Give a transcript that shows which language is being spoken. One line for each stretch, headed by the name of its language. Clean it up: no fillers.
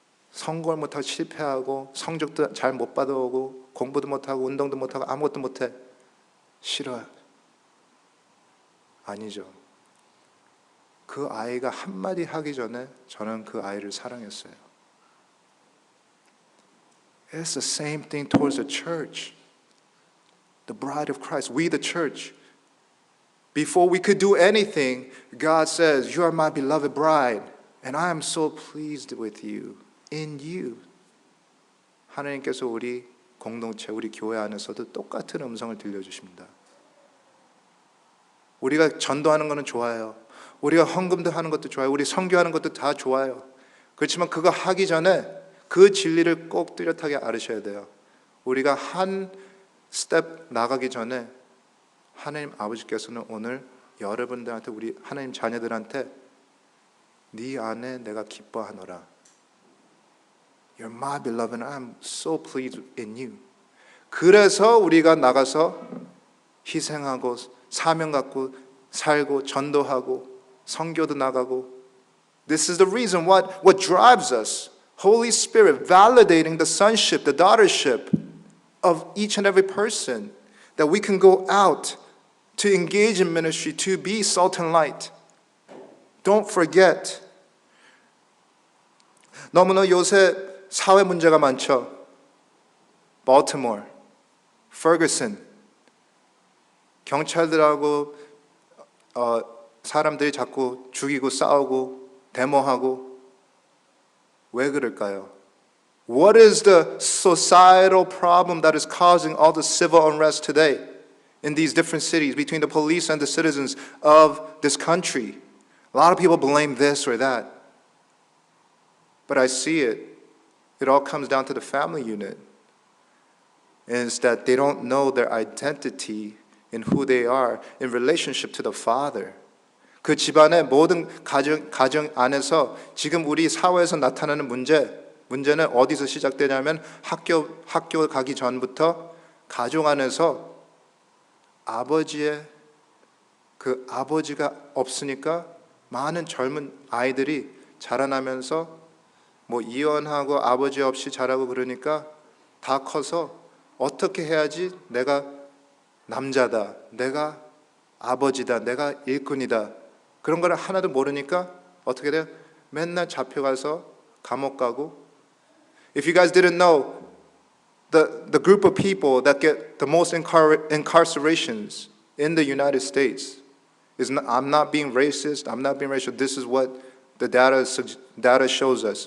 Korean: 성공을 못하고 실패하고 성적도 잘 못 받아오고 공부도 못하고 운동도 못하고 아무것도 못해. 싫어요. 아니죠. 그 아이가 한마디 하기 전에 저는 그 아이를 사랑했어요.
English: It's the same thing towards the church. The bride of Christ, we the church. Before we could do anything, God says, you are my beloved bride, and I am so pleased with you, in you.
Korean: 하나님께서 우리 공동체, 우리 교회 안에서도 똑같은 음성을 들려주십니다. 우리가 전도하는 것은 좋아요. 우리가 헌금도 하는 것도 좋아요. 우리 선교하는 것도 다 좋아요. 그렇지만 그거 하기 전에 그 진리를 꼭 뚜렷하게 알으셔야 돼요. 우리가 한 스텝 나가기 전에 하나님 아버지께서는 오늘 여러분들한테 우리 하나님 자녀들한테 네 안에 내가 기뻐하노라.
English: You're my beloved and I'm so pleased in you.
Korean: 그래서 우리가 나가서 희생하고 사명 갖고 살고 전도하고 선교도 나가고
English: This is the reason what drives us. Holy Spirit validating the sonship, the daughtership of each and every person that we can go out to engage in ministry, to be salt and light. Don't forget.
Korean: 너무나 요새 사회 문제가 많죠. Baltimore, Ferguson, 경찰들하고 사람들이 자꾸 죽이고 싸우고 데모하고 왜 그럴까요?
English: What is the societal problem that is causing all the civil unrest today in these different cities between the police and the citizens of this country? A lot of people blame this or that. But I see it all comes down to the family unit. Is that they don't know their identity in who they are in relationship to the Father.
Korean: 그 집안의 모든 가정 안에서 지금 우리 사회에서 나타나는 문제는 어디서 시작되냐면 학교 가기 전부터 가족 안에서 그 아버지가 없으니까 많은 젊은 아이들이 자라나면서 뭐 이혼하고 아버지 없이 자라고 그러니까 다 커서 어떻게 해야지 내가 남자다, 내가 아버지다, 내가 일꾼이다 그런 걸 하나도 모르니까 어떻게 돼요? 맨날 잡혀가서 감옥 가고
English: If you guys didn't know, the group of people that get the most incarcerations in the United States I'm not being racist. I'm not being racial. This is what the data shows us.